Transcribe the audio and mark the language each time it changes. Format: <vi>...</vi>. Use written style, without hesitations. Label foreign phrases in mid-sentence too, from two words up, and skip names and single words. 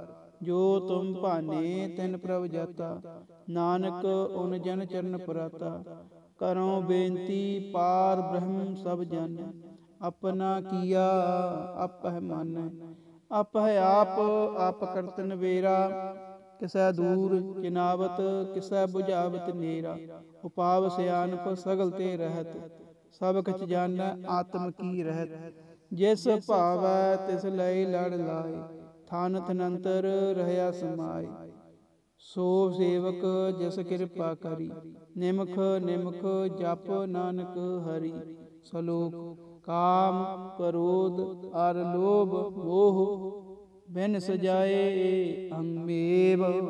<pa>ਜੋ ਤੁਮ ਭਾਨੇ ਤਿਨ ਪ੍ਰਭ ਜਾਤਾ, ਨਾਨਕ ਉਨ ਜਨ ਚਰਨ ਪੁਰਾਤਾ। ਕਰੋ ਬੇਨਤੀ ਪਾਰ ਬ੍ਰਹਮ ਸਭ ਜਾਣੈ, ਆਪਣਾ ਕੀਆ ਆਪਹਿ ਮਾਨੈ। ਆਪਹਿ ਆਪ ਆਪ ਕਰਤ ਨਬੇਰਾ, ਕਿਸੈ ਦੂਰ ਚਿਨਾਵਤ, ਕਿਸੈ ਬੁਝਾਵਤ ਨੇਰਾ। ਉਪਾਵ ਸਿਆਨਪ ਸਗਲ ਤੇ ਰਹਤ, ਸਬ ਕਛ ਜਾਨੈ ਆਤਮ ਕੀ ਰਹਤ। ਜਿਸ ਭਾਵੈ ਤਿਸ ਲਯ ਲੜ ਲਾਏ, ਥਨ ਥਨੰਤਰ ਰਹਿਆ ਸਮਾਏ। ਸੋ ਸੇਵਕ ਜਿਸ ਕਿਰਪਾ ਕਰੀ, ਨਿਮਖ ਨਿਮਖ ਜਪ ਨਾਨਕ ਹਰੀ। ਸਲੋਕ ਕਾਮ ਕ੍ਰੋਧ ਅਰ ਲੋਭ ਮੋਹ, ਬਿਨ ਸਜਾਏ ਅੰਮੇਵ।</pa>